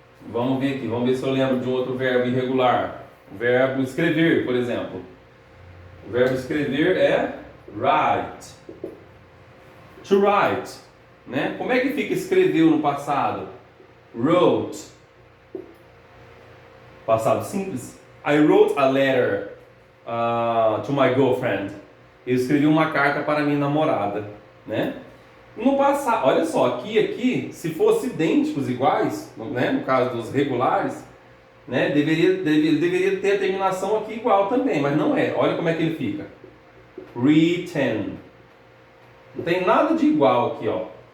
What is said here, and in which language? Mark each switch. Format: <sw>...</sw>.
<pt>Vamos ver aqui, vamos ver se eu lembro de um outro verbo irregular. O verbo escrever, por exemplo. O verbo escrever é write. To write, né? Como é que fica escreveu no passado?</pt> <en>Wrote.</en> <pt>Passado simples.</pt> <en>I wrote a letter to my girlfriend.</en> <pt>Eu escrevi uma carta para minha namorada, né? No passado, olha só, aqui, se fosse idênticos, iguais, né? No caso dos regulares, né? Deveria ter a terminação aqui igual também, mas não é. Olha como é que ele fica. Written. Não tem nada de igual aqui, ó.</pt>